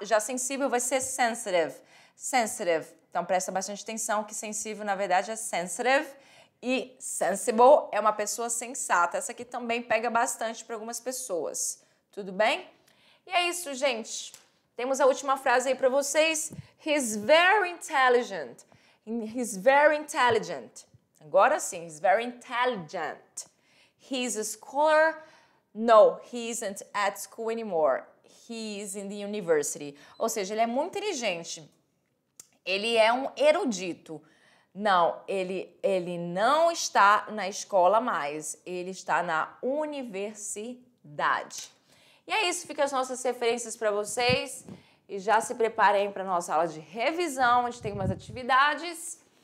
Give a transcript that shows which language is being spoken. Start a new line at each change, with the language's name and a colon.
Portuguese: Já sensível vai ser sensitive. Então, presta bastante atenção que sensível, na verdade, é sensitive e sensible é uma pessoa sensata. Essa aqui também pega bastante para algumas pessoas. Tudo bem? E é isso, gente. Temos a última frase aí para vocês.
English: He's very intelligent. He's very intelligent.
Portuguese: Agora sim,
English: he's very intelligent. He's a scholar. No, he isn't at school anymore. He's in the university.
Portuguese: Ou seja, ele é muito inteligente. Ele é um erudito. Não, ele não está na escola mais. Ele está na universidade. E é isso, ficam as nossas referências para vocês. E já se preparem para a nossa aula de revisão, onde tem umas atividades.